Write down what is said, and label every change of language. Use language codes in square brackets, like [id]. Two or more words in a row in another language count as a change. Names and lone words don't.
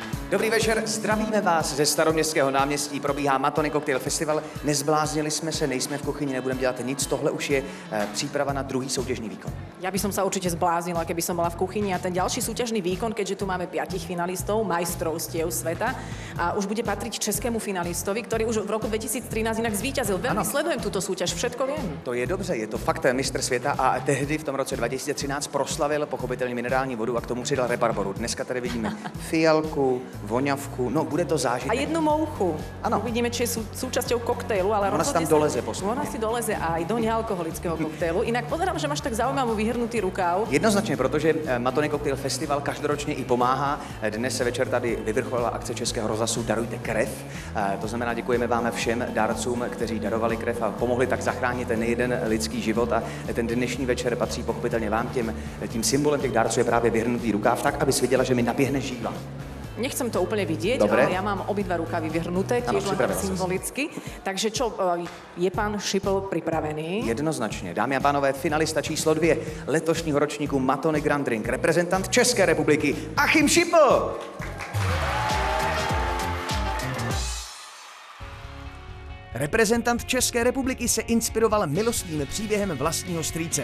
[cs] Dobrý večer, zdravíme vás ze Staroměstského náměstí, probíhá Matony Cocktail Festival. Nezbláznili jsme se, nejsme v kuchyni, nebudeme dělat nic, tohle už je příprava na druhý soutěžní výkon. [sk] Ja by som sa určite zbláznila, keby som bola v kuchyni a ten ďalší súťažný výkon, keďže tu máme 5 finalistov, majstrovstiev sveta a už bude patriť českému finalistovi, ktorý už v roku 2013 inak zvíťazil. Veľmi sledujem túto súťaž, všetko viem. [cs] To je dobře, je to fakt mistr světa a tehdy v tom roce 2013 proslavil pochopitelně minerální vodu a k tomu přidal rabarboru. Dneska tady vidíme fialku, voňavku, no bude to zážitek. A jednu mouchu. Ano. [sk] Uvidíme, či je súčasťou koktejlu, ale ona si tam doleze postupne. Ona si doleze aj do nealkoholického koktejlu. Inak pozerám, že máš tak zaujímavú vyhrnutý rukáv. [cs] Jednoznačně, protože Matony Cocktail Festival každoročně i pomáhá. Dnes se večer tady vyvrcholila akce Českého rozhlasu Darujte krev. To znamená, děkujeme vám všem dárcům, kteří darovali krev a pomohli tak zachránit ten jeden lidský život. A ten dnešní večer patří pochopitelně vám. Tím symbolem těch dárců je právě vyhrnutý rukáv, tak, aby viděla, že mi naběhne žíla. [sk] Nechcem to úplne vidieť, dobre, ale ja mám obidva rukavy vyhrnuté, tiež len symbolicky. Takže čo, je pán Šipl pripravený? [cs] Jednoznačně. Dámy a pánové, finalista číslo 2 letošního ročníku Matony Grand Drink, reprezentant České republiky Achim Šipl. Reprezentant České republiky se inspiroval milostným příběhem vlastního strýce.